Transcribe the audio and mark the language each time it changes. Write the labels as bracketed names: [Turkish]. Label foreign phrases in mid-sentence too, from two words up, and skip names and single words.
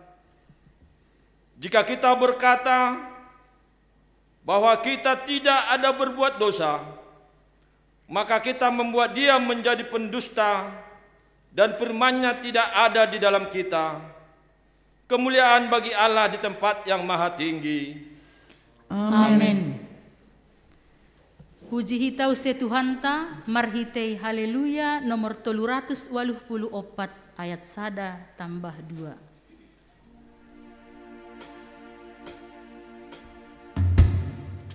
[Indonesian] Jika kita berkata bahwa kita tidak ada berbuat dosa, maka kita membuat Dia menjadi pendusta dan firman-Nya tidak ada di dalam kita. Kemuliaan bagi Allah di tempat yang maha tinggi. Amin. [Batak Simalungun] Puji hitau se Tuhan ta, marhitei haleluya nomor 384 ayat 1 tambah 2.